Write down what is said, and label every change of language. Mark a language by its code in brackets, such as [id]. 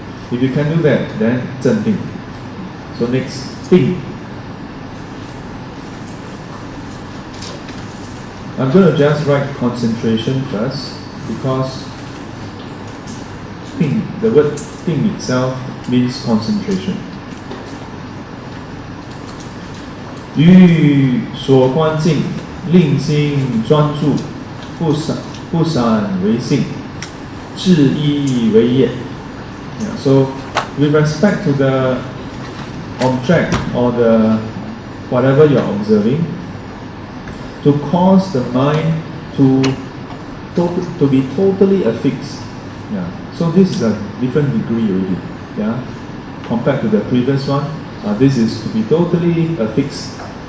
[en] If you can do that, then 镇定.So next, 定. I'm going to just write concentration first because the word 定 itself means concentration. [zh] 于所观境，令心专注，不散为性，至一为业。 [en] Yeah, so, with respect to the object or the whatever you're observing, to cause the mind to be totally affixed. Yeah. So this is a different degree already. Yeah. Compared to the previous one, this is to be totally affixed.